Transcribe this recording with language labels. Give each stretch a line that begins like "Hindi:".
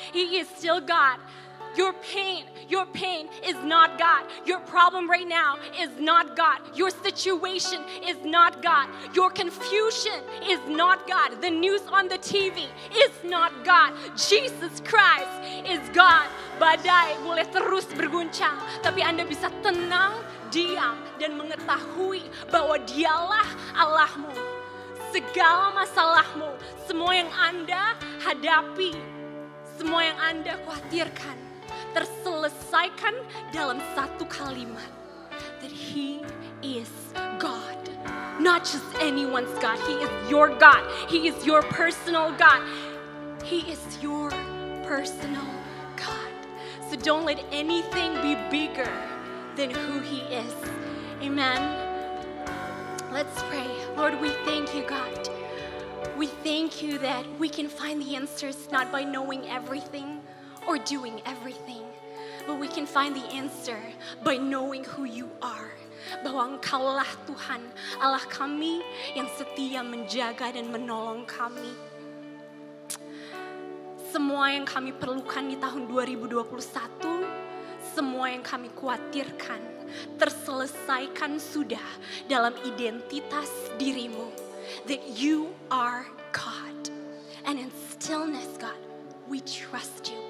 English: He is still God. Your pain is not God. Your problem right now is not God. Your situation is not God. Your confusion is not God. The news on the TV is not God. Jesus Christ is God.
Indonesian: Badai boleh terus berguncang, tapi Anda bisa tenang, diam, dan mengetahui bahwa Dialah Allahmu. Segala masalahmu, semua yang Anda hadapi, semua yang Anda khawatirkan, terselesaikan dalam satu kalimat,
English: that He is God. Not just anyone's God. He is your God. He is your personal God. He is your personal God. So don't let anything be bigger than who He is. Amen. Let's pray. Lord, we thank You, God. We thank You that we can find the answers not by knowing everything or doing everything, but we can find the answer by knowing who You are.
Indonesian: Bahwa Engkaulah Tuhan, Allah kami yang setia menjaga dan menolong kami. Semua yang kami perlukan di tahun 2021, semua yang kami khawatirkan, terselesaikan sudah dalam identitas dirimu.
English: That You are God. And in stillness, God, we trust You.